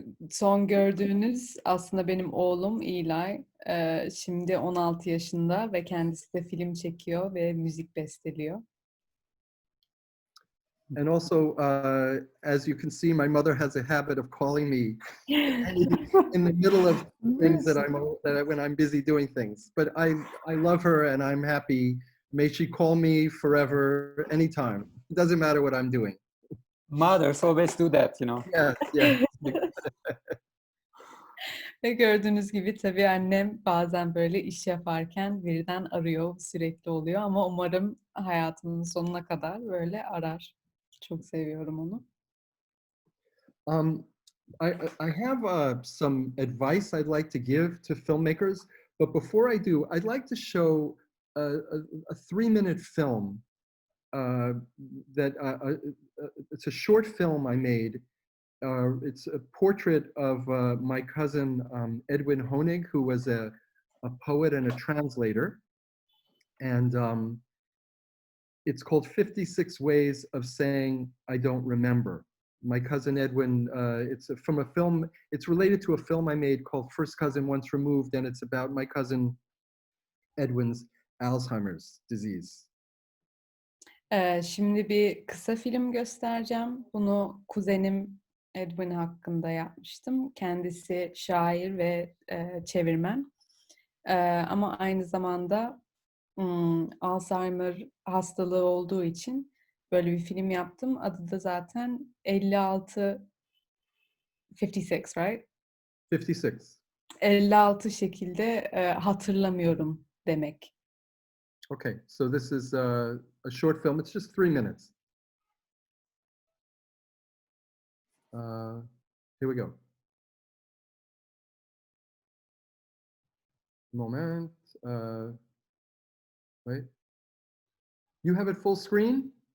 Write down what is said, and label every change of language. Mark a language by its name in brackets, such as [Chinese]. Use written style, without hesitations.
[Turkish] Son gördüğünüz aslında benim oğlum Eli. Şimdi 16 yaşında ve kendisi de film çekiyor ve müzik besteliyor. [English] And also, as you can see, my mother has a habit of calling me in the middle of things that when I'm busy doing things. But I love her and I'm happy. May she call me forever, anytime. It doesn't matter what I'm doing. Mothers always do that, you know. Yes, yes. [Turkish] Ve gördüğünüz gibi tabii annem bazen böyle iş yaparken birden arıyor, sürekli oluyor ama umarım hayatımın sonuna kadar böyle arar. Çok seviyorum onu. [English] I have some advice I'd like to give to filmmakers, but before I do, I'd like to show a 3-minute film it's a short film I made. It's a portrait of my cousin Edwin Honig, who was a poet and a translator. And it's called 56 Ways of Saying I Don't Remember. My cousin Edwin, it's from a film, it's related to a film I made called First Cousin Once Removed, and it's about my cousin Edwin's Alzheimer's disease. [Turkish] Şimdi bir kısa film göstereceğim. Bunu kuzenim Edwin hakkında yapmıştım. Kendisi şair ve çevirmen. Ama aynı zamanda Alzheimer hastalığı olduğu için böyle bir film yaptım. Adı da zaten 56, [English] right? [Turkish] 56. 56 şekilde hatırlamıyorum demek. [English] Okay, so this is a short film. It's just 3 minutes. Here we go. Moment. Wait. You have it full screen?